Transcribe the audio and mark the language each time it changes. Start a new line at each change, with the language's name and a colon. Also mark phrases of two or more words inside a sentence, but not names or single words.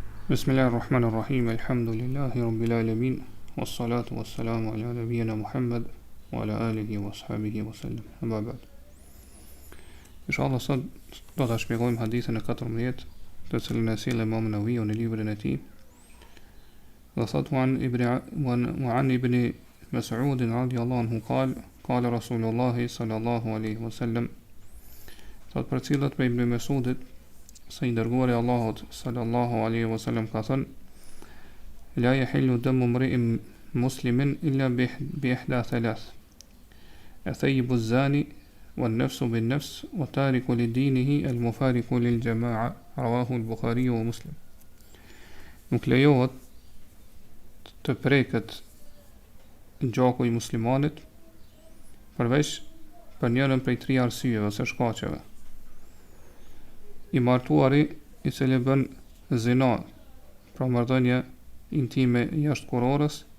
Arabic: بسم الله الرحمن الرحيم. الحمد لله رب العالمين. والصلاة والسلام على نبينا محمد وعلى آله وأصحابه وسلم. أما بعد.
Albanian: Inshallah sot do ta shpjegojmë hadithën e 14, të cilën e sjell Imam Neveviut në librin e tij. Dhe thot
Arabic: عن ابن مسعود رضي الله عنه قال رسول الله صلى الله عليه وسلم.
Albanian: Thot për cilët për Ibn Mas'udit se i dërguari Allahut
Arabic: صلى الله عليه وسلم
Albanian: ka thënë:
Arabic: لا يحل دم امرئ مسلم إلا بإحدى ثلاث الثيب الزاني والنفس بالنفس والتارك لدينه المفارق للجماعة رواه البخاري ومسلم.
Albanian: Nuk lejohet të preket gjaku i muslimanit përveç për njërin prej 3 arsyeve ose shkaqeve: i martuari i cili bën zina, pra marrëdhënie intime jashtëkurorës,